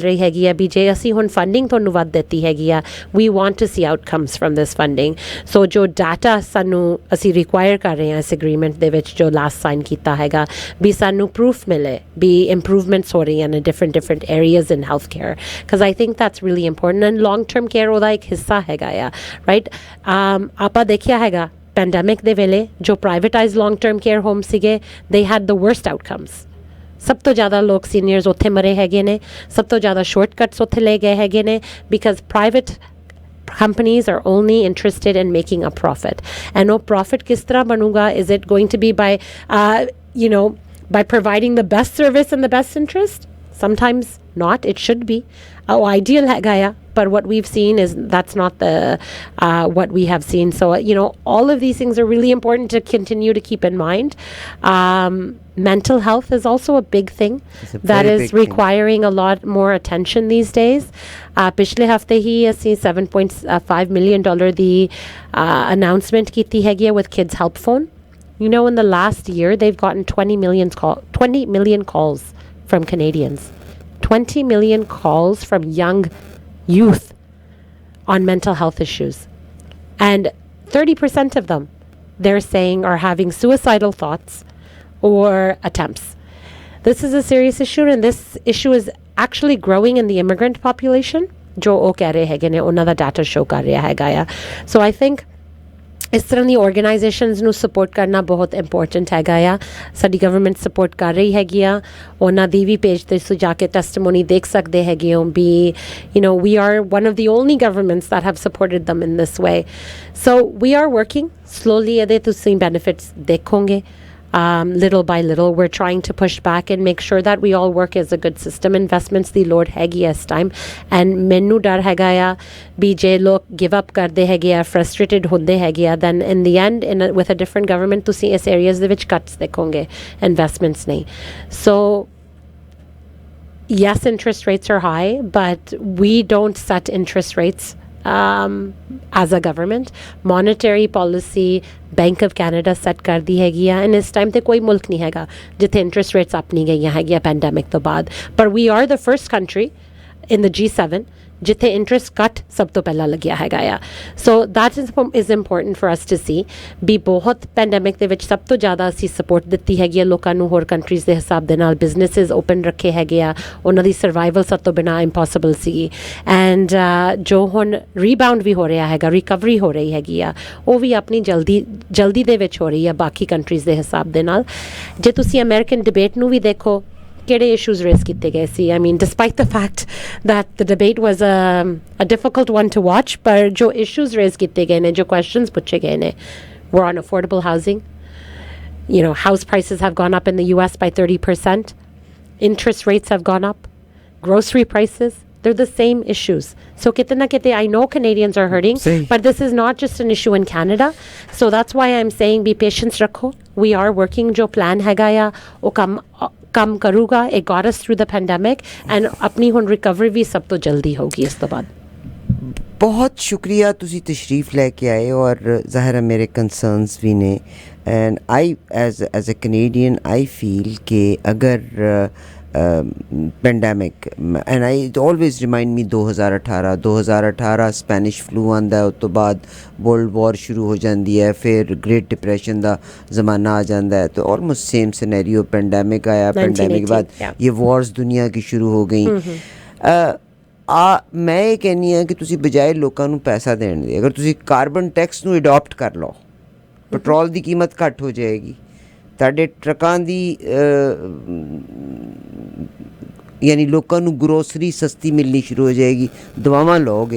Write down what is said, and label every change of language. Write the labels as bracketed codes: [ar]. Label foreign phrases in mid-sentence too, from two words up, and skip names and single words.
[pa] ਰਹੀ ਹੈਗੀ ਆ ਵੀ ਜੇ ਅਸੀਂ ਹੁਣ ਫੰਡਿੰਗ ਤੁਹਾਨੂੰ ਵੱਧ ਦਿੱਤੀ ਹੈਗੀ ਆ [en] we want to see outcomes from this funding [pa] so ਜੋ data ਸਾਨੂੰ ਅਸੀਂ require ਕਰ ਰਹੇ ਹਾਂ ਇਸ agreement ਦੇ ਵਿੱਚ ਜੋ [en] last sign [pa] ਕੀਤਾ ਹੈਗਾ ਵੀ ਸਾਨੂੰ proof ਮਿਲੇ ਵੀ improvements ਹੋ ਰਹੀਆਂ ਨੇ [en] different areas in healthcare because I think that's really important and long term care [pa] ਉਹਦਾ ਇੱਕ ਹਿੱਸਾ ਹੈਗਾ ਆ right ਆਪਾਂ ਦੇਖਿਆ ਹੈਗਾ ਪੈਂਡੈਮਿਕ ਦੇ ਵੇਲੇ ਜੋ [en] privatized long term care home [pa] ਸੀਗੇ [en] they had the worst outcomes [pa] ਸਭ ਤੋਂ ਜ਼ਿਆਦਾ ਲੋਕ ਸੀਨੀਅਰਸ ਉੱਥੇ ਮਰੇ ਹੈਗੇ ਨੇ ਸਭ ਤੋਂ ਜ਼ਿਆਦਾ ਸ਼ਾਰਟਕਟਸ ਉੱਥੇ ਲੈ ਗਏ ਹੈਗੇ ਨੇ [en] because private companies are only interested in making a profit and [pa] ਉਹ profit ਕਿਸ ਤਰ੍ਹਾਂ ਬਣੂਗਾ [en] is it going to be by by providing the best service in the best interest sometimes not it should be ideal [pa] ਹੈਗਾ ਆ [en] but what we've seen is that's not the what we have seen so all of these things are really important to continue to keep in mind mental health is also a big thing that is requiring a lot more attention these days [pa] ਪਿਛਲੇ ਹਫਤੇ ਹੀ ਅਸੀਂ [en] $7.5 million ਦੀ announcement [pa] ਕੀਤੀ ਹੈਗੀ [en] with kids help phone in the last year they've gotten 20 million calls from Canadians 20 million calls from young youth on mental health issues and 30% of them they're saying are having suicidal thoughts or attempts this is a serious issue and this issue is actually growing in the immigrant population [pa] ਜੋ ਉਹ ਕਹਿ ਰਹੇ ਹੈਗੇ ਨੇ ਉਹਨਾਂ ਦਾ data show ਕਰ ਰਿਹਾ ਹੈਗਾ ਆ [en] so I think [pa] ਇਸ ਤਰ੍ਹਾਂ ਦੀ ਆਰਗੇਨਾਈਜੇਸ਼ਨਸ ਨੂੰ ਸਪੋਰਟ ਕਰਨਾ ਬਹੁਤ ਇੰਪੋਰਟੈਂਟ ਹੈਗਾ ਆ ਸਾਡੀ ਗਵਰਨਮੈਂਟ ਸਪੋਰਟ ਕਰ ਰਹੀ ਹੈਗੀ ਆ ਉਹਨਾਂ ਦੀ ਵੀ ਪੇਜ 'ਤੇ ਤੁਸੀਂ ਜਾ ਕੇ ਟੈਸਟੀਮੋਨੀ ਦੇਖ ਸਕਦੇ ਹੈਗੇ ਹੋ ਵੀ [en] we are one of the only governments that have supported them in this way so we are working slowly [pa] ਇਹਦੇ ਤੁਸੀਂ benefits ਦੇਖੋਗੇ [en] little by little we're trying to push back and make sure that we all work as a good system investments the lord [pa] ਹੈਗੀ ਇਸ [en] time and [pa] ਮੈਨੂੰ ਡਰ ਹੈਗਾ ਆ ਵੀ ਜੇ ਲੋਕ [en] give up [pa] ਕਰਦੇ ਹੈਗੇ ਆ [en] frustrated [pa] ਹੁੰਦੇ ਹੈਗੇ ਆ [en] then in the end with a different government [pa] ਤੁਸੀਂ ਇਸ areas ਦੇ ਵਿੱਚ cuts ਦੇਖੋਗੇ investments ਨਹੀਂ [en] so yes interest rates are high but we don't set interest rates as a government monetary policy Bank of Canada set [pa] ਕਰਦੀ ਹੈਗੀ ਆ [en] and [pa] ਇਸ time ਤੇ ਕੋਈ ਮੁਲਕ ਨਹੀਂ ਹੈਗਾ ਜਿੱਥੇ interest rates up ਨਹੀਂ ਗਈਆਂ ਹੈਗੀਆਂ [en] pandemic [pa] ਤੋਂ ਬਾਅਦ [en] but we are the first country in the G7 [pa] ਜਿੱਥੇ ਇੰਟਰਸਟ ਕੱਟ ਸਭ ਤੋਂ ਪਹਿਲਾਂ ਲੱਗਿਆ ਹੈਗਾ ਆ [en] so that is important for us to see [pa] ਵੀ ਬਹੁਤ ਪੈਂਡੈਮਿਕ ਦੇ ਵਿੱਚ ਸਭ ਤੋਂ ਜ਼ਿਆਦਾ ਅਸੀਂ ਸਪੋਰਟ ਦਿੱਤੀ ਹੈਗੀ ਆ ਲੋਕਾਂ ਨੂੰ ਹੋਰ ਕੰਟਰੀਜ਼ ਦੇ ਹਿਸਾਬ ਦੇ ਨਾਲ ਬਿਜ਼ਨਸਿਸ ਓਪਨ ਰੱਖੇ ਹੈਗੇ ਆ ਉਹਨਾਂ ਦੀ ਸਰਵਾਈਵਲ ਸਭ ਤੋਂ ਬਿਨਾਂ ਇੰਪੋਸੀਬਲ ਸੀਗੀ ਐਂਡ ਜੋ ਹੁਣ ਰੀਬਾਊਂਡ ਵੀ ਹੋ ਰਿਹਾ ਹੈਗਾ ਰਿਕਵਰੀ ਹੋ ਰਹੀ ਹੈਗੀ ਆ ਉਹ ਵੀ ਆਪਣੀ ਜਲਦੀ ਦੇ ਵਿੱਚ ਹੋ ਰਹੀ ਆ ਬਾਕੀ ਕੰਟਰੀਜ਼ ਦੇ ਹਿਸਾਬ ਦੇ ਨਾਲ ਜੇ ਤੁਸੀਂ ਅਮਰੀਕਨ ਡਿਬੇਟ ਨੂੰ ਵੀ ਦੇਖੋ ਕਿਹੜੇ [en] issues raise [pa] ਕੀਤੇ ਗਏ [en] ਸੀ I mean despite the fact that the debate was a difficult one to watch [pa] ਪਰ ਜੋ issues raise ਕੀਤੇ ਗਏ ਨੇ ਜੋ questions ਪੁੱਛੇ ਗਏ [en] ਨੇ were on affordable housing house prices have gone up in the US by 30% interest rates have gone up grocery prices they're the same issues so kitna kite I know Canadians are hurting but this is not just an issue in Canada so that's why I'm saying be patient rakho we are working [pa] ਜੋ plan ਹੈਗਾ ਆ ਉਹ ਕੰਮ ਕਰੂਗਾ [en] it got us through the pandemic and [pa] ਆਪਣੀ ਹੁਣ ਰਿਕਵਰੀ ਵੀ ਸਭ ਤੋਂ ਜਲਦੀ ਹੋਗੀ ਇਸ ਤੋਂ ਬਾਅਦ ਬਹੁਤ ਸ਼ੁਕਰੀਆ ਤੁਸੀਂ ਤਸ਼ਰੀਫ ਲੈ ਕੇ ਆਏ ਔਰ ਜ਼ਾਹਿਰ ਹੈ ਮੇਰੇ ਕੰਸਰਨਸ ਵੀ ਨੇ [en] and I as a Canadian I feel [pa] ਕਿ ਅਗਰ [en] pandemic and I always remind me [pa] 2018 ਸਪੈਨਿਸ਼ ਫਲੂ ਆਉਂਦਾ ਉਸ ਤੋਂ ਬਾਅਦ ਵਰਲਡ ਵਾਰ ਸ਼ੁਰੂ ਹੋ ਜਾਂਦੀ ਹੈ ਫਿਰ ਗ੍ਰੇਟ ਡਿਪਰੈਸ਼ਨ ਦਾ ਜ਼ਮਾਨਾ ਆ ਜਾਂਦਾ ਹੈ तो [en] almost same scenario [pa] ਪੈਂਡੈਮਿਕ ਆਇਆ ਪੈਂਡੈਮਿਕ [hi] के बाद ये वॉर्स दुनिया की शुरू हो गई [pa] ਮੈਂ ਇਹ ਕਹਿੰਦੀ ਹਾਂ ਕਿ ਤੁਸੀਂ ਬਜਾਏ ਲੋਕਾਂ ਨੂੰ ਪੈਸਾ ਦੇਣ ਦੇ ਅਗਰ ਤੁਸੀਂ ਕਾਰਬਨ ਟੈਕਸ ਨੂੰ ਅਡੋਪਟ ਕਰ ਲਓ ਪੈਟਰੋਲ ਦੀ ਕੀਮਤ ਘੱਟ ਹੋ ਜਾਏਗੀ ਤੁਹਾਡੇ ਟਰੱਕਾਂ ਦੀ ਯਾਨੀ ਲੋਕਾਂ ਨੂੰ ਗਰੋਸਰੀ ਸਸਤੀ ਮਿਲਣੀ ਸ਼ੁਰੂ ਹੋ ਜਾਏਗੀ, ਦਵਾਵਾਂ ਲਓਗੇ।